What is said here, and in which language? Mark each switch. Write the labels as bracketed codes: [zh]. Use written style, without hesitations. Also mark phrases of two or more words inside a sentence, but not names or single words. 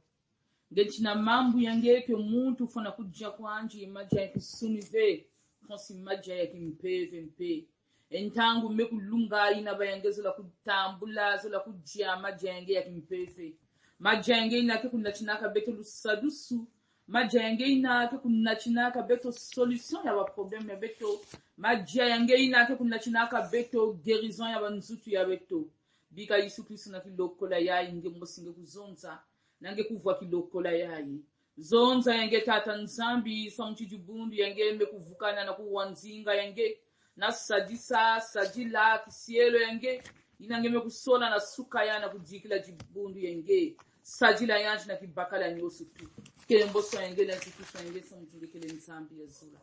[ktu] Ngeti na mambu yange ke muntu fana kujja kwanji maja ya kisunive konsi maja ya kimpeve mpe entangu mekulunga ina bayangezola kutambula zola kujja maja yange ya kimpeve maja yange ina ke kunachinaka beto lusadusu maja yange ina ke kunachinaka beto solution ya ba problème ya beto maja yange ina ke kunachinaka beto guérison ya banzutu ya beto bika Yesu Kristo na kilokola ya inge mosinge kuzonza nange kuvwa kilokola yayi zonza yange tata nzambi samchijubundu yange mekuvukana na kuwanzinga yange na sadisa sadila kisielo yange inange mekusola na suka yana kujikila jibundu yange sadila yanji na kibakala nyosu tu kemboso yange na zikusa yange samjulikele nzambi ya zula.